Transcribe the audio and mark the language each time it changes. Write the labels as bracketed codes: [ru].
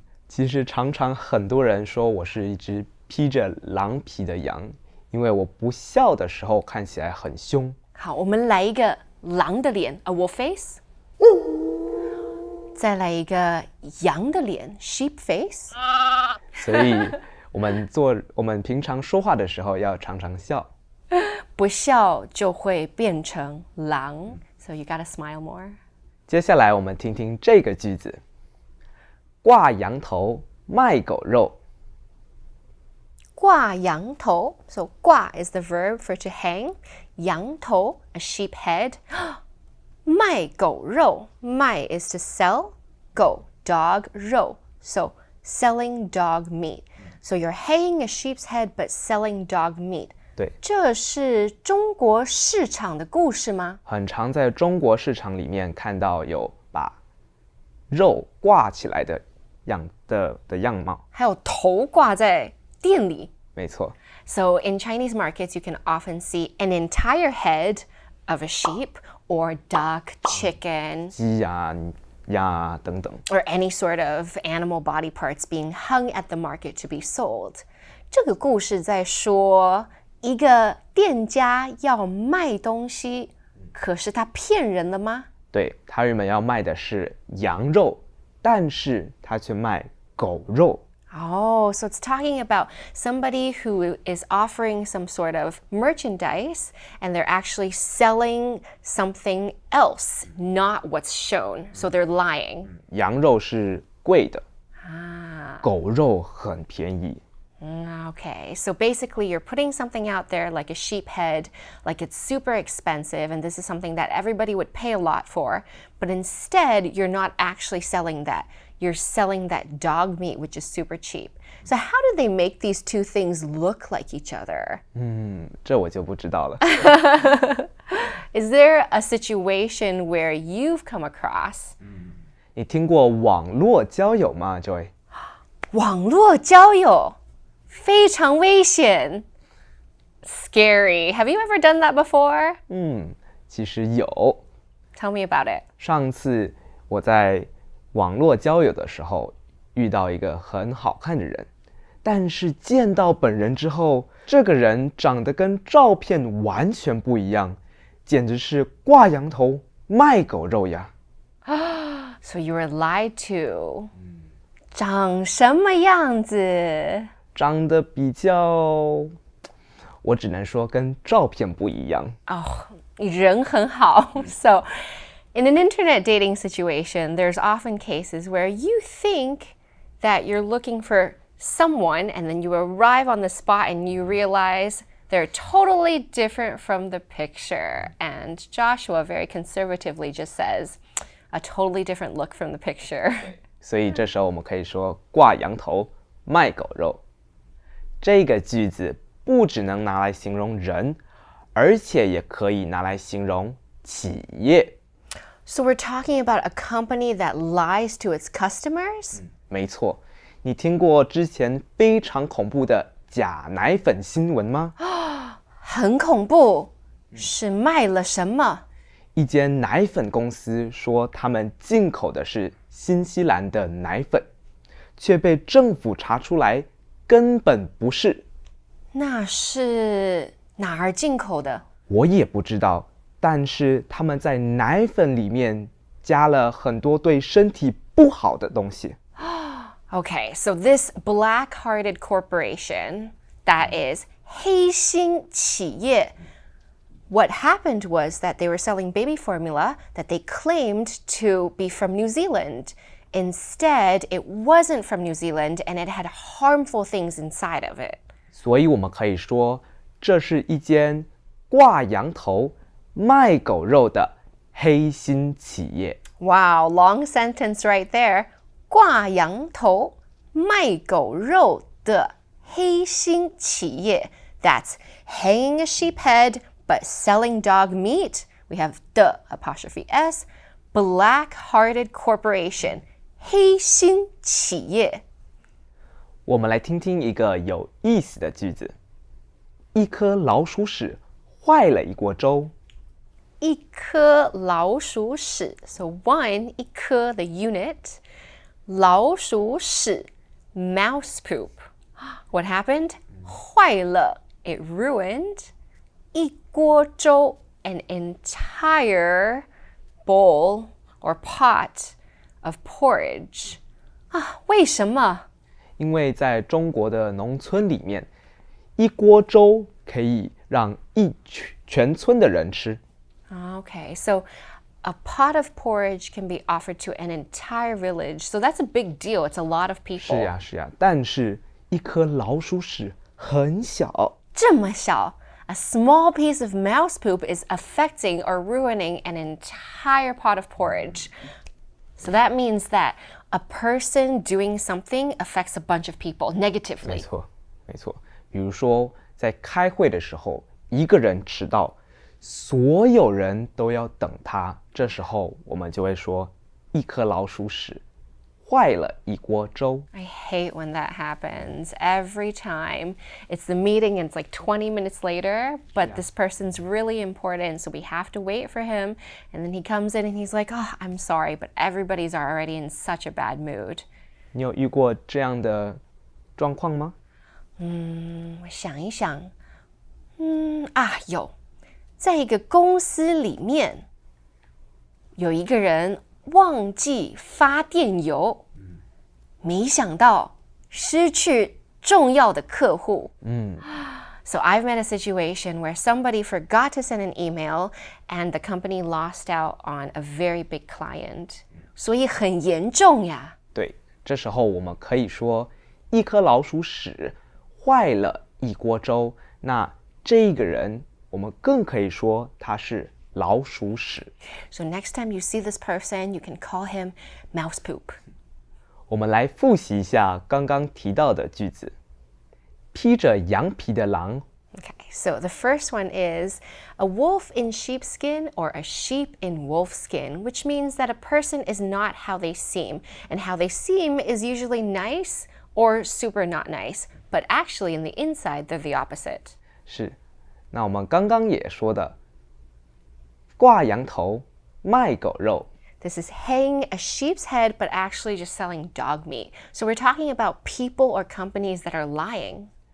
[zh] 其实常常很多人说我是一只披着狼皮的羊，因为我不笑的时候看起来很凶。好，我们来一个狼的脸 ， [en] a wolf face。 [zh] 再来一个羊的脸 ， [en] sheep face。 [zh] 所以我们平常说话的时候要常常笑。不笑就会变成狼， [en] so you gotta smile more。 [zh] 接下来我们听听这个句子：挂羊头卖狗肉。 [en] 挂羊头 ，so 挂 is the verb for to hang，羊头 a sheep head，卖狗肉，卖 is to sell, 狗 dog 肉 so selling dog meat. So you're hanging a sheep's head but selling dog meat. [zh] 对，这是中国市场的故事吗？很常在中国市场里面看到有把肉挂起来的样貌。还有头挂在店里。没错。 [en] So in Chinese markets, you can often see an entire head of a sheep or duck, chicken, [zh] 鸡呀、鸭等等。 [en] or any sort of animal body parts being hung at the market to be sold. [zh] 这个故事在说一个店家要卖东西，可是他骗人了吗？对，他原本要卖的是羊肉，但是他却卖狗肉。 [en] Oh, so it's talking about somebody who is offering some sort of merchandise and they're actually selling something else, not what's shown. So they're lying. [zh] 羊肉是贵的，狗肉很便宜。 [en] Okay, so basically you're putting something out there like a sheep head, like it's super expensive, and this is something that everybody would pay a lot for, but instead you're not actually selling that. You're selling that dog meat, which is super cheap. So how do they make these two things look like each other? [zh] 这我就不知道了。 [en] Is there a situation where you've come across [zh] 你听过网络交友吗 ，Joy？网络交友非常危险 Scary. [en] Have you ever done that before? [zh] 其实有。 [en] Tell me about it. [zh] 上次我在网络交友的时候遇到一个很好看的人，但是见到本人之后，这个人长得跟照片完全不一样，简直是挂羊头卖狗肉呀。 [en] So you were lied to. [zh] 长什么样子？长得比较，我只能说跟照片不一样。人很好。 [en] So in an internet dating situation, there's often cases where you think that you're looking for someone and then you arrive on the spot and you realize they're totally different from the picture. And Joshua very conservatively just says, a totally different look from the picture. [zh] 所以这时候我们可以说挂羊头卖狗肉。这个句子不只能拿来形容人，而且也可以拿来形容企业。 [en] So we're talking about a company that lies to its customers? [zh] 没错，你听过之前非常恐怖的假奶粉新闻吗？很恐怖，是卖了什么？一间奶粉公司说他们进口的是新西兰的奶粉，却被政府查出来根本不是。那是哪儿进口的？我也不知道，但是他们在奶粉里面加了很多对身体不好的东西。 [en] Okay, so this black-hearted corporation, that is 黑心企业, what happened was that they were selling baby formula that they claimed to be from New Zealand. Instead, it wasn't from New Zealand and it had harmful things inside of it. [zh] 所以我们可以说，这是一间挂羊头卖狗肉的黑心企业。 [en] Wow, long sentence right there. [zh] 挂羊头卖狗肉的黑心企业. [en] That's hanging a sheep head but selling dog meat. We have the apostrophe S. Black-hearted corporation. [zh] 黑心企业。我们来听听一个有意思的句子：一颗老鼠屎坏了一锅粥。 [en] 一颗老鼠屎 So one, 一颗 the unit. 老鼠屎 mouse poop. What happened? 坏了 it ruined. 一锅粥 an entire bowl or pot of porridge. [zh] 为什么？因为在中国的农村里面，一锅粥可以让全村的人吃。 [en] Okay, so a pot of porridge can be offered to an entire village. So that's a big deal. It's a lot of people. [zh] 是呀，但是一颗老鼠屎很小。这么小 [en] A small piece of mouse poop is affecting or ruining an entire pot of porridge. So that means that a person doing something affects a bunch of people [zh] 没 [en] negatively. [zh] 错，没错。比如说，在开会的时候，一个人迟到，所有人都要等他，这时候我们就会说，一颗老鼠屎坏了一锅粥。 [en] I hate when that happens. Every time it's the meeting and it's like 20 minutes later, but this person's really important, so we have to wait for him. And then he comes in and he's like, oh, I'm sorry, but everybody's already in such a bad mood. [zh] 你有遇过这样的状况吗？我想一想，有，在一个公司里面，有一个人忘记发电邮，没想到失去重要的客户。 [en] So I've met a situation where somebody forgot to send an email and the company lost out on a very big client. [zh] 所以很严重呀。对，这时候我们可以说，一颗老鼠屎坏了一锅粥。那这个人，我们更可以说他是老鼠屎。 [en] So next time you see this person, you can call him mouse poop. [zh] 我们来复习一下刚刚提到的句子。披着羊皮的狼。 [en] Okay, so the first one is a wolf in sheepskin or a sheep in wolfskin, which means that a person is not how they seem. And how they seem is usually nice or super not nice, but actually in the inside, they're the opposite. [zh] 是，那我们刚刚也说的，挂羊头卖狗肉。 [en] This is hanging a sheep's head, but actually just selling dog meat. So we're talking about people or companies that are lying.